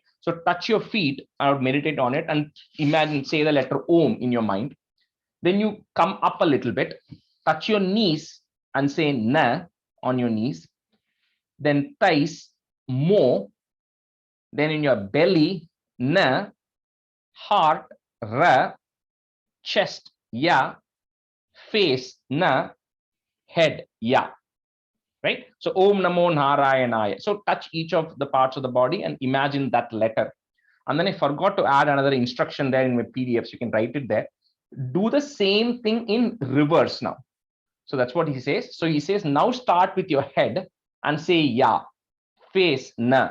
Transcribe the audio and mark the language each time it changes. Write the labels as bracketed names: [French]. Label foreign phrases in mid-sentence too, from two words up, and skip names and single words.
[English] So touch your feet or meditate on it and imagine, say the letter Om in your mind. Then you come up a little bit, touch your knees and say Na on your knees. Then thighs, Mo. Then in your belly, Na. Heart, Ra. Chest, Ya. Face, Na. Head, Ya. Right? So [Sanskrit] Om Namo Narayanaya. [English] So touch each of the parts of the body and imagine that letter. And then I forgot to add another instruction there in my PDFs. You can write it there. Do the same thing in reverse now. So that's what he says. So he says, now start with your head and say Ya, face, Na.